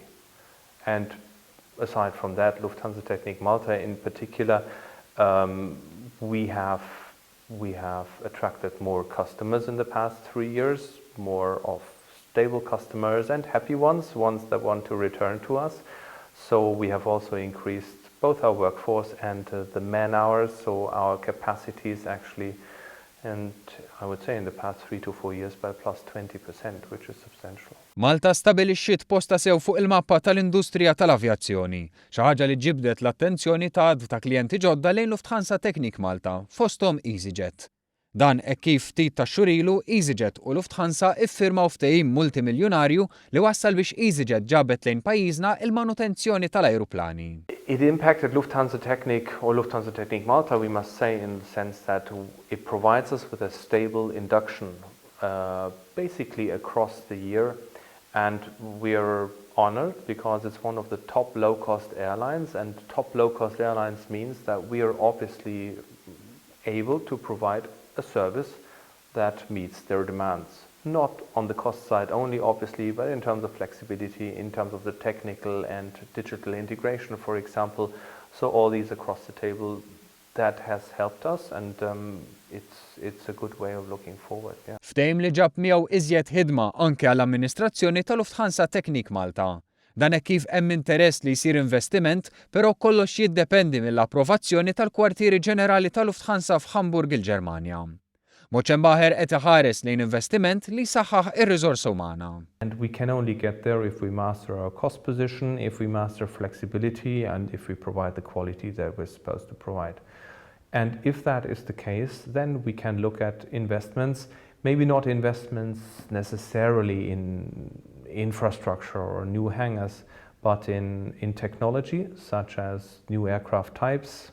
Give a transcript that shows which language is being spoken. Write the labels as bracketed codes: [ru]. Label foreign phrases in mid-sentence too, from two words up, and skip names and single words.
[en] And aside from that, Lufthansa Technik Malta in particular, we have attracted more customers in the past 3 years, more of stable customers and happy ones that want to return to us. So we have also increased both our workforce and the man hours, so our capacities actually, and I would say in the past 3 to 4 years by plus 20%, which is substantial. [mt] Malta stabilixxiet posta sew fuq il-mappa tal-industrija tal-avjazzjoni, xi ħaġa li ġibdet l-attenzjoni ta' klijenti ġodda lejn Lufthansa Technik Malta, fosthom EasyJet. Dan hekk kif ftit ta' xurilu EasyJet u Lufthansa iffirmaw ftehim multimiljonarju li wassal biex EasyJet ġabet lejn pajjiżna il-manutenzjoni tal-ajruplani. [en] It impacted Lufthansa Technik or Lufthansa Technik Malta, we must say, in the sense that it provides us with a stable induction basically across the year, and we are honored because it's one of the top low-cost airlines, and top low-cost airlines means that we are obviously able to provide a service that meets their demands. Not on the cost side only, obviously, but in terms of flexibility, in terms of the technical and digital integration, for example. So all these across the table, that has helped us, and it's a good way of looking forward. Yeah. [mt] Ftehim li ġab miegħu iżjed ħidma anke għall-amministrazzjoni tal-Lufthansa Technik Malta. Dan hekk kif hemm interess li jsir investiment, però kollox jiddependi mill-approvazzjoni tal-kwartieri ġenerali tal-Lufthansa f'Hamburg il-Ġermanja. Mochenbacher qed iħares lejn investiment li jsaħħaħ ir-riżorsa umana. [en] And we can only get there if we master our cost position, if we master flexibility, and if we provide the quality that we're supposed to provide. And if that is the case, then we can look at investments, maybe not investments necessarily in infrastructure or new hangars, but in technology, such as new aircraft types.